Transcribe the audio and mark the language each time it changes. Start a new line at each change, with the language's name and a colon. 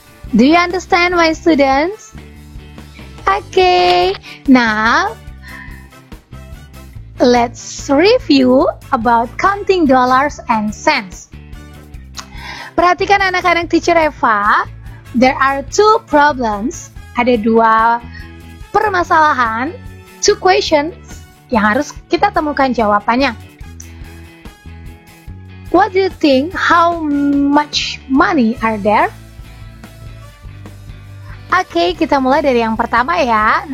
English: Do you understand, my students? Okay, now let's review about counting dollars and cents.
Indonesian: Perhatikan anak-anak
English: teacher Eva, there are two problems.
Indonesian: Ada dua permasalahan,
English: two questions
Indonesian: yang harus kita temukan jawabannya.
English: What do you think? How much money are there?
Indonesian: Oke, kita mulai dari yang pertama ya.